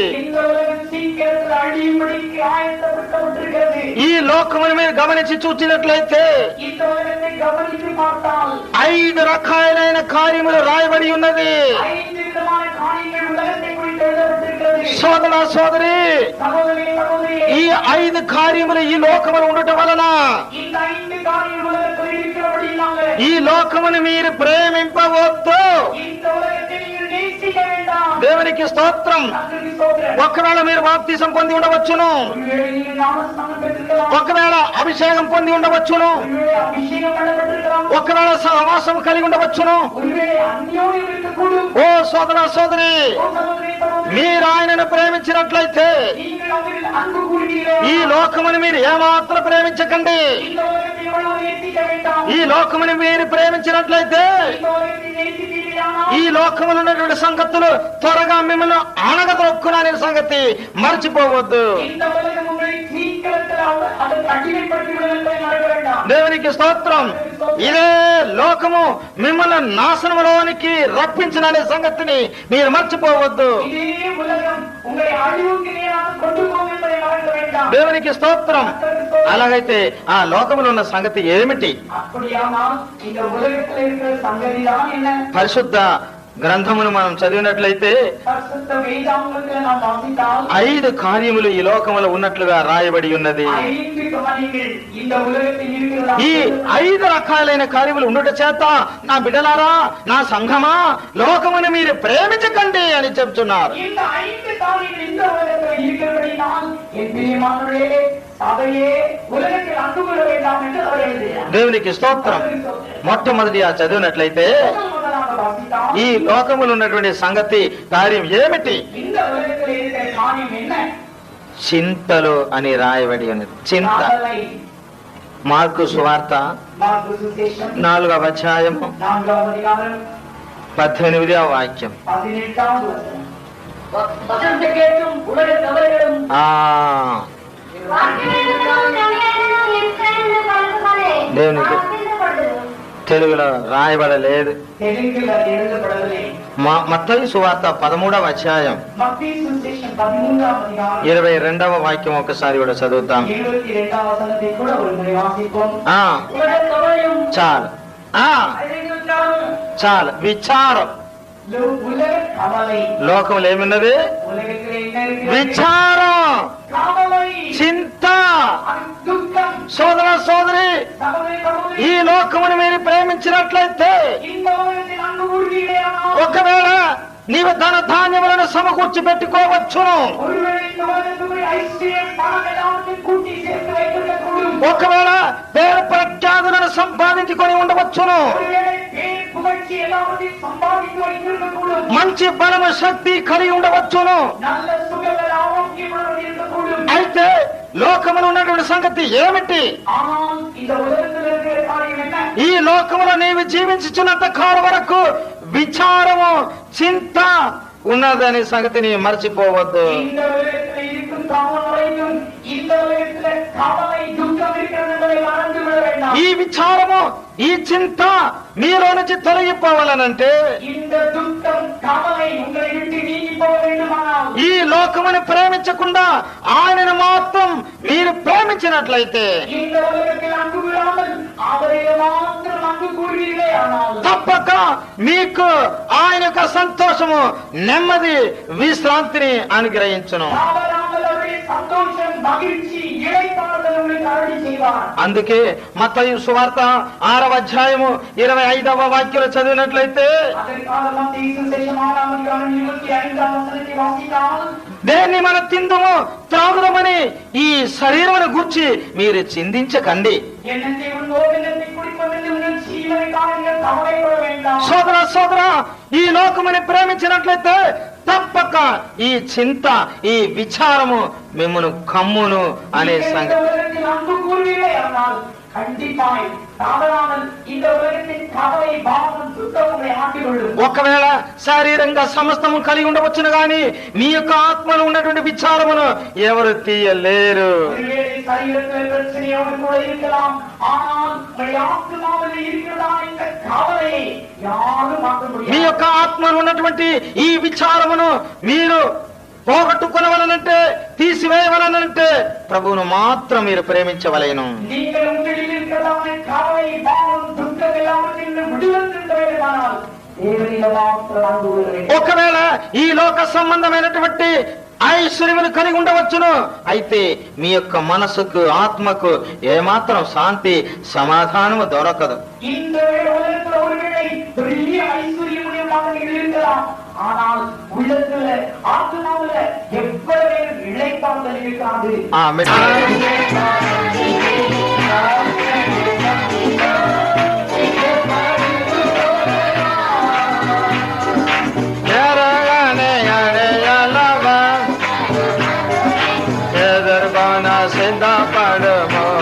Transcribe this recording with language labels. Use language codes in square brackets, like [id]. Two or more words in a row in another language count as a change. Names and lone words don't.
[ta] இந்த உலகம் சீக்கிரத்தில் அழியும்படிக்கு ஆயத்தப்படுத்தப்பட்டிருக்கிறது. [te] ఈ లోకమును మీరు గమనించి చూసినట్లయితే [ta] இந்த உலகத்தை கவனித்து பார்த்தால் [te] 5 రకాలైన కార్యములు రాయబడి ఉన్నది. [ta] 5 விதமான காரியங்கள் உலகத்தை குறித்து எழுதப்பட்டிருக்கிறது. [te] సోదర సోదరి, [ta] சகோதரி சகோதரி, [te] ఈ 5 కార్యములు ఈ లోకములు ఉండటం వలన [ta] இந்த 5 காரியங்கள் உலகத்தில் இருக்கிறபடினால [te] ఈ లోకమును మీరు ప్రేమింపవద్దు. [ta] இந்த உலகத்தை நீங்கள் நேசிக்க வேண்டாம். [te] దేవునికి స్తోత్రం. [ta] கர்த்தருக்கு ஸ்தோத்திரம். [te] ఒకవేళ మీరు బాప్తిసం పొంది ఉండవచ్చును, [ta] ஒருவேளை நீங்கள் ஞானஸ்நானம் பெற்றிருக்கலாம். [te] ఒకవేళ అభిషేకం పొంది ఉండవచ్చును, [ta] ஒருவேளை அபிஷேகம் பண்ணப்பட்டிருக்கலாம். [te] ఒకవేళ సహవాసం కలిగి ఉండవచ్చును. [ta] ஒருவேளை அந்யோன்யம் இருக்கக்கூடும். [te] ఓ సోదర సోదరి, [ta] ஓ சகோதரி சகோதரி, [te] మీరు ఆయనను ప్రేమించినట్లయితే [ta] நீங்கள் அவரில் அன்பு கூறுகிறீர்களே, [te] ఈ లోకమును మీరు ఏమాత్రం ప్రేమించకండి. [ta] இந்த உலகத்தை எவ்வளவு நேசிக்க வேண்டாம். [te] ఈ లోకమును మీరు ప్రేమించినట్లయితే [ta] இந்த உலகத்தை நேசிக்கிறீர்களானால் [te] ఈ లోకములో ఉన్నటువంటి సంగతులు త్వరగా మిమ్మల్ని అణగదొక్కుననే సంగతి మర్చిపోవద్దు. [ta] இந்த உலகம் உங்களை சீக்கிரத்தில் அதற்கு அடிமைப்படுத்திவிடும் என்பதை மறக்க வேண்டாம். [te] దేవునికి స్తోత్రం. ఇదే లోకము మిమ్మల్ని నాశనంలోనికి రప్పించిననే సంగతిని మీరు మర్చిపోవద్దు. [ta] இதே உலகம் உங்களை அழிவுக்கு நேராக கொண்டு போகும் என்பதை மறக்க வேண்டாம். [te] దేవునికి స్తోత్రం. అలాగైతే ఆ లోకములో ఉన్న సంగతి ఏమిటి? [ta] அப்படியானால் இந்த உலகத்தில் இருக்கிற சங்கதிதான் என்ன? [te] పరిశుద్ధ గ్రంథమును మనం చదివినట్లయితే [ta] பரிசுத்த வேதாகமத்தில் நாம் வாசித்தால் [te] 5 కార్యములు ఈ లోకములో ఉన్నట్లుగా రాయబడి ఉన్నది. [ta] 5 காரியங்கள் இந்த உலகத்தில் இருக்கிறதா? [te] ఈ 5 రకాలైన కార్యములు ఉండుట చేత నా బిడ్డలారా, నా సంఘమా, లోకమును మీరు ప్రేమించకండి అని చెప్తున్నారు. [ta] இந்த 5 காரியங்கள் இந்த உலகத்தில் இருக்கிறபடினால் என் பிரியமானவர்களே, சபையே உலகத்தில் அன்பு கொள்ள வேண்டாம் என்று அவர் எழுதினார். [te] దేవునికి స్తోత్రం. మొట్టమొదటి ఆ చదివినట్లయితే [ta] முதலாக வாசித்தால் [te] ఈ లోకములో ఉన్నటువంటి సంగతి కార్యం ఏమిటి? [ta] இந்த உலகத்தில் இருக்கிற காரியம் என்ன? [te] చింతలు అని రాయబడి ఉన్నది. చింత. [ta] காதலை. [te] మార్కు సువార్త మార్కు సువిశేషం 4వ అధ్యాయము [ta] 4వ அதிகாரம் [te] 18వ వాక్యం. [ta] 18வது வசனம். வசனத்தை கேட்டும் உலக தவறுகளும் [te] ఆ దేవునికి తెలుగులో రాయబడలేదు. [ta] தெலுங்கில் அது எழுதப்படவில்லை. [te] మత్తయి సువార్త 13వ అధ్యాయం [ta] மத்தேயு சுவிசேஷம் 13ஆம் அதிகாரம் [te] 22వ వాక్యం ఒకసారి కూడా చదువుతాం. [ta] 22వ வசனத்தை கூட ஒரு முறை வாசிப்போம். ఆ உலக தவறையும் [te] చాలు, చాలు. విచారం. [ta] உலக கவலை. [te] లోకంలో ఏమున్నది? [ta] உலகத்தில் என்ன இருக்கிறது? [te] విచారం, [ta] கவலை, [te] చింత. [ta] துக்கம். [te] సోదర సోదరి, [ta] சகோதரி சகோதரி, [te] ఈ లోకమును మీరు ప్రేమించినట్లయితే [ta] இந்த உலகத்தில் அன்பு கூறுகிறீர்களானால் [te] ఒకవేళ నీవు ధన ధాన్యములను సమకూర్చి పెట్టుకోవచ్చును, [ta] ஒருவேளை இந்த உலகத்துக்குரிய ஐஸ்வர்யம் பணம் எல்லாவற்றையும் கூட்டி சேர்த்து வைத்திருக்கக்கூடும். [te] ఒకవేళ పేరు ప్రఖ్యాతులను సంపాదించుకొని ఉండవచ్చును, [ta] ஒருவேளை பேர் புகழ்ச்சி எல்லாவற்றையும் சம்பாதித்து வைத்திருக்கக்கூடும். [te] మంచి బలము శక్తి కలిగి ఉండవచ్చును. [ta] நல்ல சுகங்கள் ஆரோக்கியமுடன் இருக்கக்கூடும். [te] అయితే లోకములో ఉన్నటువంటి సంగతి ఏమిటి? [ta] ஆனால் இந்த உலகத்தில் இருக்கிற காரியம் என்ன? [te] ఈ లోకములో నీవు జీవించుచున్నంత కాలం వరకు విచారము, చింత ఉన్నదనే సంగతిని మర్చిపోవద్దు. [ta] இந்த உலகத்தில் இருக்கும் காலம் வரைக்கும் இந்த உலகத்தில் கவலை துக்கம் இருக்கிறது என்பதை மறந்து விட வேண்டாம். [te] ఈ విచారము, ఈ చింత మీలో నుంచి తొలగిపోవాలనంటే [ta] இந்த துக்கம் கவலை உங்களை விட்டு நீங்கி போக வேண்டுமானால் [te] ఈ లోకముని ప్రేమించకుండా ఆయనను మాత్రం మీరు ప్రేమించినట్లయితే [ta] இந்த உலகத்தில் அன்பு கூறாமல் அவரை மாத்திரம் அன்பு கூறுவீர்களே ஆனால் [te] తప్పక మీకు ఆయన యొక్క సంతోషము, నెమ్మది, విశ్రాంతిని అనుగ్రహించును. [ta] காவலாமல் அவருடைய சந்தோஷம், மகிழ்ச்சி, இளைப்பாறுதல் உங்களுக்கு அருளி செய்வார். [te] అందుకే మత్తయి సువార్త 6వ అధ్యాయము 25వ వాక్యంలో చదివినట్లయితే [ta] அதற்காக மத்தேயு சுவிசேஷம் 6ஆம் அதிகாரம் 25ஆம் வசனத்தை வாசித்தால் [te] దేన్ని మన తిందుము త్రాగుదమని ఈ శరీరమును గూర్చి మీరు చింతించకండి. [ta] என்னத்தை உண்போம், என்னத்தை குடிப்போம் என்று உங்கள் ஜீவனை காரியங்கள் கவலைப்பட வேண்டாம். [te] సోదర సోదర, ఈ లోకముని ప్రేమించినట్లయితే తప్పక ఈ చింత, ఈ విచారము మిమ్మను కమ్మును అనే [ta] இந்த [te] సంగతి. [ta] உலகத்தில் அன்பு கூறுவீர்களே ஆனால் கண்டிப்பாய் தாவராமல் இந்த உலகத்தின் கவலை பாவம் துக்கமுறை ஆக்கிக்கொள்ளும். [te] ఒకవేళ శారీరంగా సమస్తము కలిగి ఉండవచ్చును గాని మీ యొక్క ఆత్మలో ఉన్నటువంటి విచారమును ఎవరు తీయలేరు. [ta] ஒருவேளை சரீரத்தில் பிரச்சனையோடு கூட இருக்கலாம், ஆனால் உங்களுடைய ஆத்மாவில் இருக்கிறதா இந்த கவலையை யாரும் மாற்ற [te] మీ [ta] முடியாது. [te] యొక్క ఆత్మలో ఉన్నటువంటి ఈ విచారమును మీరు పోగొట్టుకునవలనంటే తీసివేయవలనంటే ప్రభువును మాత్రం మీరు ప్రేమించవలెను. [ta] நீங்கள் உங்களில் இருக்கிறதான கவலை பாவம் துக்கம் எல்லாவற்றில் விடுதலையானால் தேவனில் மாத்திரம் அன்பு கூறுகிறேன். [te] ఒకవేళ ఈ లోక సంబంధమైనటువంటి ఐశ్వర్యములు కలిగి ఉండవచ్చును, అయితే మీ యొక్క మనసుకు ఆత్మకు ఏమాత్రం శాంతి సమాధానము దొరకదు. [ta] இந்த உலகத்தில் ஒருவேளை பெரிய ஐஸ்வர்யமுடையவர்களாக நீங்கள் இருக்கலாம், ஆனால் உள்ளத்துல ஆத்மாவுல எவ்வளவு இழைப்பார்கள் இருக்காது. [te] ఆమేన్. ఎరగని అడయాలవా, ఎదుర్కొన సిద్ధపడుము.